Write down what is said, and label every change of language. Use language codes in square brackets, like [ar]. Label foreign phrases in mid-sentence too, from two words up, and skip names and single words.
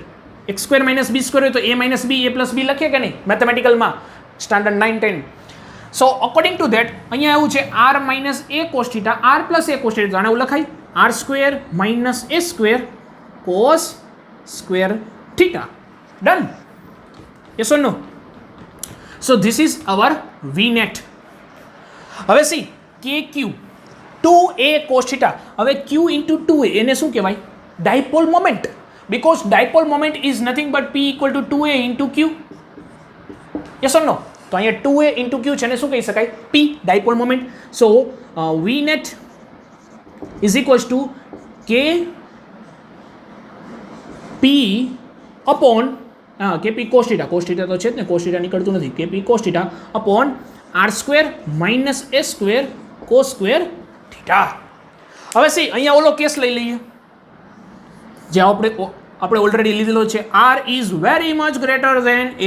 [en] x square minus b square [gu] હોય તો [en] a minus b a plus b [gu] લખીએ કે નહીં મેથેમેટિકલમાં, સ્ટાન્ડર્ડ 9-10. [en] so according to that [gu] અહીંયા એવું છે [en] r minus a cos theta r plus a cos theta. [gu] આને એવું લખાય [en] r square minus a square cos square theta. done? yes or no? So this is our V net. હવે see k q 2a cos theta. [gu] હવે [en] q into 2a [gu] એને શું કહેવાય? [en] dipole moment. Because dipole moment is nothing but p equal to 2a into q. Yes or no? [gu] તો અહીંયા [en] 2a into q [gu] છે ને શું કહી શકાય? [en] p, dipole moment. So V net is equals to k p upon kp cos theta [gu] તો છે જ ને, [en] cos theta [gu] નીકળતું નથી. [en] kp cos theta upon r square minus a square cos square theta. [gu] હવે સી અહીંયા ઓલો કેસ લઈ લઈએ જે આપણે ઓલરેડી લીધેલો છે. [en] r is very much greater than a.